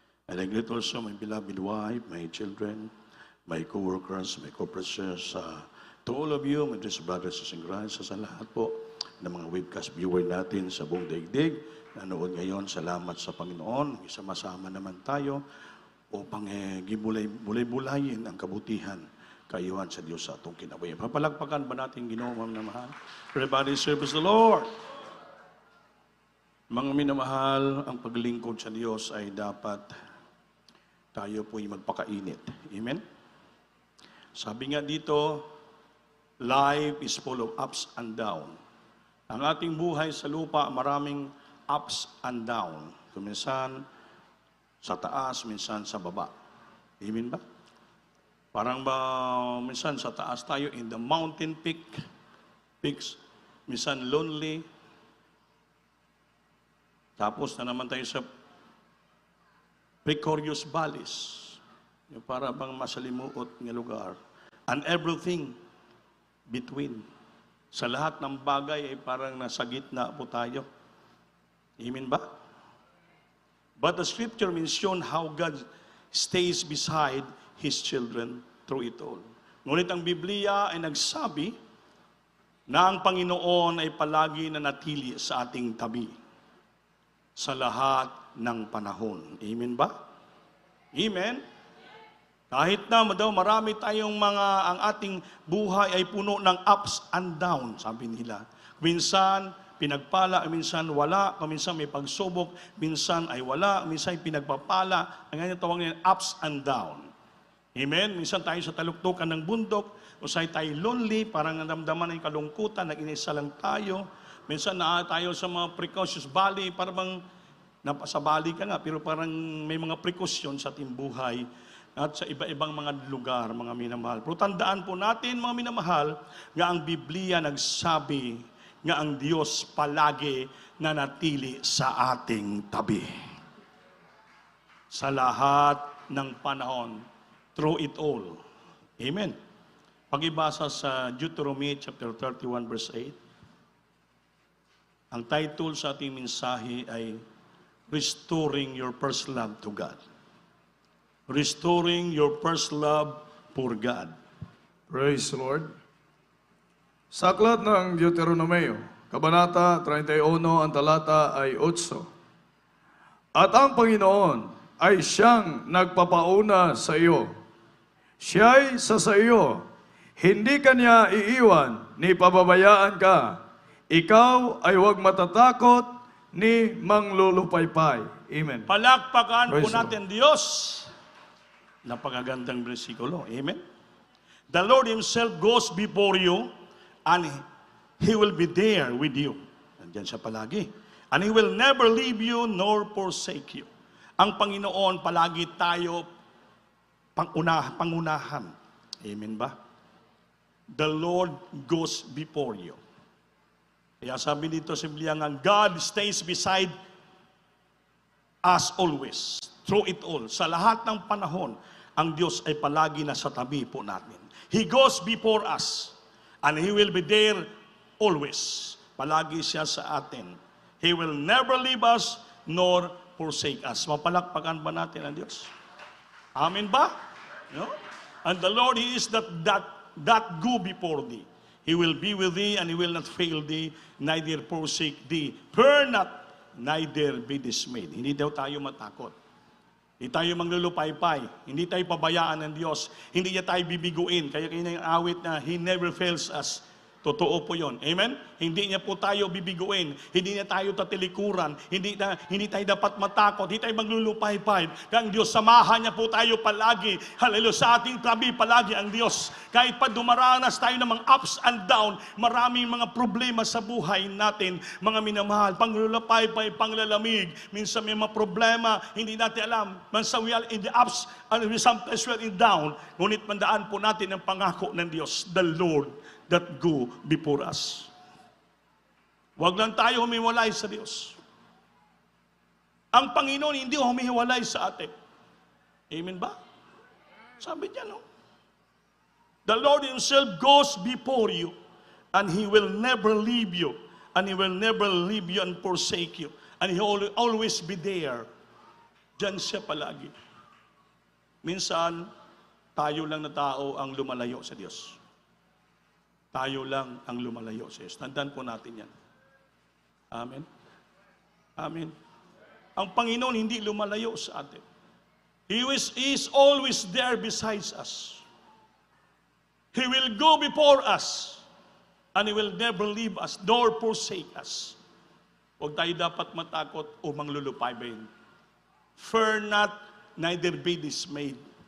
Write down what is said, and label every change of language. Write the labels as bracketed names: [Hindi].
[English] And I greet also my beloved wife, my children, my co-workers, my co-preachers, to all of you, my dear brothers and sisters, [Filipino] sa lahat po ng mga webcast viewer natin sa buong daigdig, nanood ngayon, salamat sa Panginoon. Isama-sama naman tayo upang bulay-bulayin ang kabutihan kayuhan sa Diyos sa atong kinabuhi. Papalagpakan ba natin Ginoo, minamahal? [English] Everybody serves the Lord. [Filipino] Mga minamahal, ang paglingkod sa Diyos ay dapat tayo po'y magpakainit. [English] Amen? [Filipino] Sabi nga dito, [English] life is full of ups and down. [Filipino] Ang ating buhay sa lupa, maraming [English] ups and down. [Filipino] Minsan sa taas, minsan sa baba. Amen ba? Parang ba, minsan sa taas tayo [English] in the mountain peaks, [Filipino] minsan lonely. Tapos na naman tayo sa [English] precarious valleys. [Filipino] Yung para bang masalimuot ng lugar. [English] And everything between. [Filipino] Sa lahat ng bagay ay parang nasa gitna po tayo. Amen ba? [English] But the scripture mention how God stays beside His children through it all. [Filipino] Ngunit ang Biblia ay nagsabi na ang Panginoon ay palagi nanatili sa ating tabi sa lahat ng panahon. Amen ba? Amen? Kahit na daw marami tayong ang ating buhay ay puno ng [English] ups and downs, [Filipino] sabi nila. Minsan, pinagpala, minsan wala, minsan may pagsubok, minsan ay wala, minsan ay pinagpapala. Ang ganyan tawag niya, [English] ups and down. [Filipino] Amen? Minsan tayo sa taluktukan ng bundok, o sa tayo lonely, parang namdaman ng kalungkutan, nag-inisa lang tayo. Minsan na tayo sa mga [English] precocious valley, [Filipino] parang sa valley ka nga, pero parang may mga precaution sa ating buhay at sa iba-ibang mga lugar, mga minamahal. Pero tandaan po natin, mga minamahal, nga ang Biblia nagsabi nga ang Diyos palagi nanatili sa ating tabi. Sa lahat ng panahon, [English] through it all. [Filipino] Amen. Pag-ibasa sa Deuteronomy chapter 31 verse 8, ang title sa ating mensahe ay [English] Restoring Your First Love to God. Restoring your first love for God. Praise the Lord. [Filipino] Sa aklat ng Deuteronomeo, Kabanata 31, ang talata ay 8. At ang Panginoon ay siyang nagpapauna sa iyo. Siya'y sa iyo. Hindi ka niya iiwan, ni pababayaan ka. Ikaw ay huwag matatakot, ni manglulupaypay. Amen. Palakpakan po [English] Praise the [Filipino] natin Diyos. Napakagandang bersikulo. [English] Amen. The Lord Himself goes before you and He will be there with you. [Filipino] Nandiyan siya palagi. [English] And He will never leave you nor forsake you. [Filipino] Ang Panginoon, palagi tayo pangunahan. Amen ba? [English] The Lord goes before you. [Filipino] Kaya sabi dito sa Biblia nga, [English] God stays beside us always, through it all. [Filipino] Sa lahat ng panahon, ang Diyos ay palagi nasa tabi po natin. [English] He goes before us, and He will be there always. [Filipino] Palagi siya sa atin. [English] He will never leave us, nor forsake us. [Filipino] Mapalakpakan ba natin ang Diyos? Amen ba? No? [English] And the Lord, He is that go before thee. He will be with thee, and He will not fail thee, neither forsake thee. Fear not, neither be dismayed. [Filipino] Hindi daw tayo matakot. Hindi tayo manglulupaypay. Hindi tayo pabayaan ng Diyos. Hindi niya tayo bibiguin. Kaya yung awit na [English] He never fails us. [Filipino] Totoo po yun. Amen? Hindi niya po tayo bibiguin. Hindi niya tayo tatilikuran. Hindi tayo dapat matakot. Hindi tayo maglulupaypay. Kaya ang Diyos, samahan niya po tayo palagi. Hallelujah. Sa ating tabi palagi ang Diyos. Kahit pa dumaranas tayo ng mga [English] ups and down, [Filipino] maraming mga problema sa buhay natin, mga minamahal, panglulupaypay, panglalamig. Minsan may mga problema, hindi natin alam. [English] Minsan we are in the ups and sometimes we are in down. [Filipino] Ngunit mandaan po natin ang pangako ng Diyos, [English] the Lord that go before us. [Filipino] Huwag lang tayo humiwalay sa Diyos. Ang Panginoon hindi humihiwalay sa atin. Amen ba? Sabi niya, no? [English] The Lord Himself goes before you, and He will never leave you, and He will never leave you and forsake you, and He will always be there. [Filipino] Diyan siya palagi. Minsan, tayo lang na tao ang lumalayo sa Diyos. Tayo lang ang lumalayo sa Diyos. Tandaan po natin yan. Amen? Amen. Ang Panginoon hindi lumalayo sa atin. [English] He is always there besides us. He will go before us, and He will never leave us, nor forsake us. [Filipino] Huwag tayo dapat matakot o manglulupaybayin. [English] Fear not, neither be dismayed.